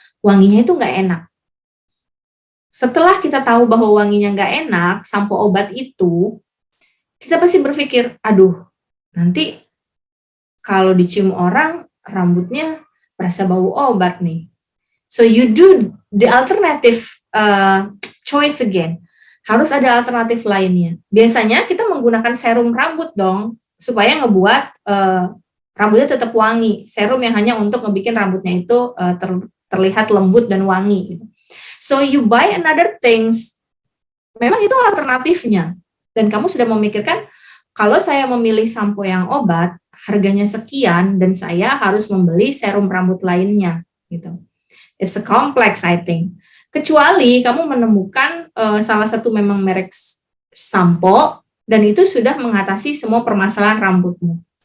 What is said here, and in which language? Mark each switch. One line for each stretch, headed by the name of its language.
Indonesian: Wanginya itu nggak enak. Setelah kita tahu bahwa wanginya nggak enak, sampo obat itu, kita pasti berpikir, aduh, nanti kalau dicium orang, rambutnya berasa bau obat nih.
English: So you do the alternative choice again.
Indonesian: Harus ada alternatif lainnya. Biasanya kita menggunakan serum rambut dong, supaya ngebuat rambutnya tetap wangi. Serum yang hanya untuk ngebikin rambutnya itu terlihat lembut dan wangi. Gitu.
English: So you buy another things.
Indonesian: Memang itu alternatifnya. Dan kamu sudah memikirkan, kalau saya memilih sampo yang obat, harganya sekian, dan saya harus membeli serum rambut lainnya. Gitu.
English: It's a complex, I think.
Indonesian: Kecuali kamu menemukan salah satu memang merek sampo, dan itu sudah mengatasi semua permasalahan rambutmu.